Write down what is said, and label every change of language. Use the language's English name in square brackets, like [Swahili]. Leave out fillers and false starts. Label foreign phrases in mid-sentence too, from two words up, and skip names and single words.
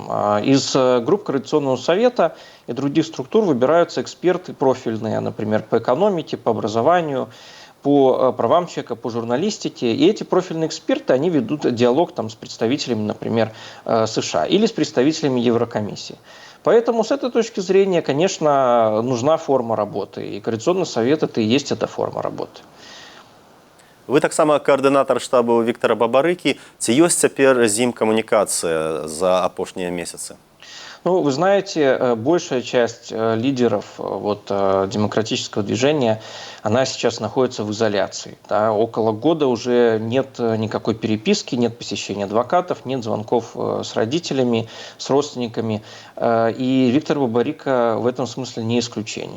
[Russian] Из групп Координационного совета и других структур выбираются эксперты профильные, например, по экономике, по образованию, по правам человека, по журналистике. И эти профильные эксперты, они ведут диалог там, с представителями, например, США или с представителями Еврокомиссии. Поэтому с этой точки зрения, конечно, нужна форма работы. И Координационный совет это и есть эта форма работы. [Belarusian] Вы таксама координатор штабу Віктара Бабарыкі. Ці ёсць цяпер з ім камунікацыя за апошнія месяцы? Ну, [Russian] вы знаете, большая часть лидеров демократического движения, она сейчас находится в изоляции. Да? Около года уже нет никакой переписки, нет посещения адвокатов, нет звонков с родителями, с родственниками. И Віктор Бабарыка в этом смысле не исключение.